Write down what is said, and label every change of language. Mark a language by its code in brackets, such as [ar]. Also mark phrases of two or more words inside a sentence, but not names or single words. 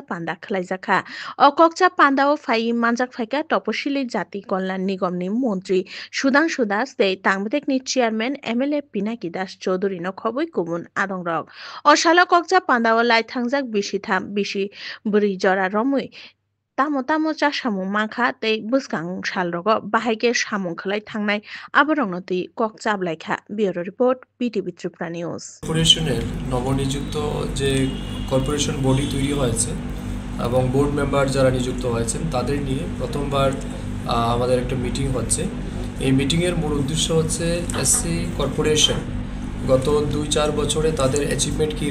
[trp] পান্ডা খলাইজাখা অককচা পান্ডাও ফাই মানজাক ফাইকা তপশিলি জাতি কল্যাণ নিগমনি মন্ত্রী সুধাংশু দাস তে তাংবেদেকনি চেয়ারম্যান এমএলএ পিনাকি দাস চৌধুরী ন খবই কুমুন আদং রক অশালা ককচা পান্ডাও লাই থাংজাক বিশিথাম বিশি বুড়ি জরা রমই তামো তামো চাসামু মাখা তে বুসকাং সালরগ বাহাইকে সামুং খলাই থাংনাই আবরংনতি কক চাবলাইখা [en] bureau report [trp] বিটিভি ত্রিপুরা নিউজ [bn] কর্পোরেশনের নবনিযুক্ত যে [en] corporation body [bn] তৈরি হয়েছে এবং [en] board member [bn] যারা নিযুক্ত হয়েছেন তাদের নিয়ে প্রথমবার আমাদের একটা মিটিং হচ্ছে এই মিটিংয়ের মূল উদ্দেশ্য হচ্ছে এসসি কর্পোরেশন গত 2-4 বছরে তাদের অ্যাচিভমেন্ট কী